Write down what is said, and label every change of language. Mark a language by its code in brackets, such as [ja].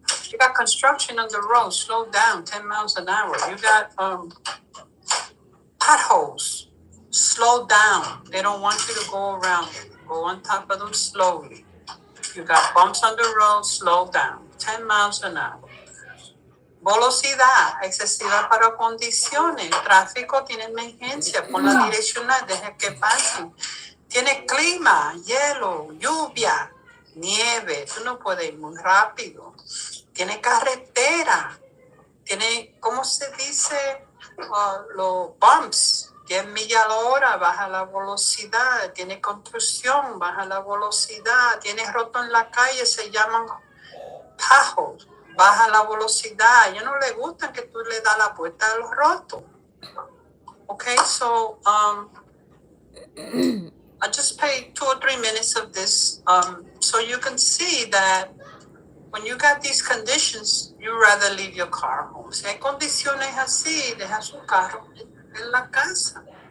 [en] You got construction on the road. Slow down, 10 miles an hour. You got potholes. Slow down. They don't want you to go around them. Go on top of them slowly. You got bumps on the road. Slow down, 10 miles an hour. [es] Velocidad excesiva para condiciones. El tráfico tiene emergencia. Pon la direccional, deja que pasen. Tiene clima, hielo, lluvia, nieve. Tú no puedes ir muy rápido. Tiene carretera. Tiene, ¿cómo se dice? Los bumps. 10 millas a la hora, baja la velocidad. Tiene construcción, baja la velocidad. Tiene roto en la calle, se llaman potholes. Baja la velocidad. A ellos no les gustan que tú le das la puerta a los rotos. [en] Okay, so I just paid 2 or 3 minutes of this, so you can see that when you got these conditions, you rather leave your car home. [es] Si hay condiciones así, deja su carro en la casa.